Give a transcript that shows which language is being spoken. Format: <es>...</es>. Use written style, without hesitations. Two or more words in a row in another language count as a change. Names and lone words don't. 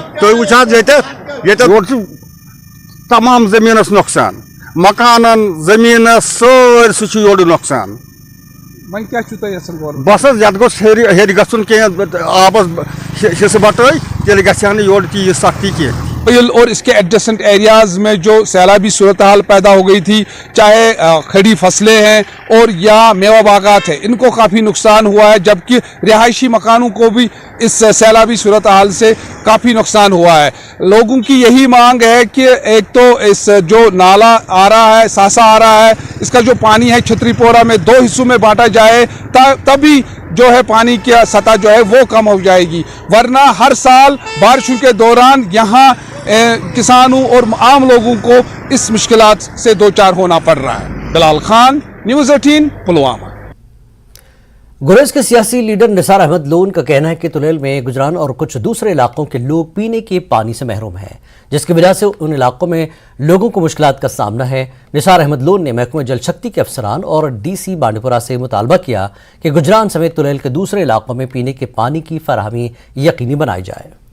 <ks>تُہۍ وٕچھ حظ ییٚتٮ۪تھ یورٕ چھُ تمام زٔمیٖنس نۄقصان، مکانن زٔمیٖنس سٲرسٕے چھُ یورٕ نۄقصان۔ وۄنۍ کیٛاہ چھُو تُہۍ یژھان گورمنٹ؟ بس حظ یتھ گوٚژھ ہیٚرِ گژھُن کینٛہہ آبس حصہٕ بٹٲے، تیٚلہِ گژھِ ہا نہٕ یورٕ تیٖژ سختی کینٛہہ۔</ks> <ur>اور اس کے</ur> <en>adjustment areas</en> <ur>میں جو سیلابی صورتحال پیدا ہو گئی تھی، چاہے کھڑی فصلیں ہیں اور یا میوہ باغات ہیں، ان کو کافی نقصان ہوا ہے، جبکہ رہائشی مکانوں کو بھی اس سیلابی صورتحال سے کافی نقصان ہوا ہے۔ لوگوں کی یہی مانگ ہے کہ ایک تو اس جو نالا آ رہا ہے، ساسا آ رہا ہے، اس کا جو پانی ہے چھتری پورہ میں 2 حصوں میں بانٹا جائے، تبھی جو ہے پانی کی سطح جو ہے وہ کم ہو جائے گی، ورنہ ہر سال بارشوں کے دوران یہاں کسانوں اور عام لوگوں کو اس مشکلات سے دوچار ہونا پڑ رہا ہے۔ بلال خان، نیوز 18، پلوامہ۔ گریز کے سیاسی لیڈر نثار احمد لون کا کہنا ہے کہ تلیل میں گجران اور کچھ دوسرے علاقوں کے لوگ پینے کے پانی سے محروم ہیں، جس کی وجہ سے ان علاقوں میں لوگوں کو مشکلات کا سامنا ہے. نثار احمد لون نے محکمہ جل شکتی کے افسران اور ڈی سی بانڈی پورہ سے مطالبہ کیا کہ گجران سمیت تلیل کے دوسرے علاقوں میں پینے کے پانی کی فراہمی یقینی بنائی جائے.</ur>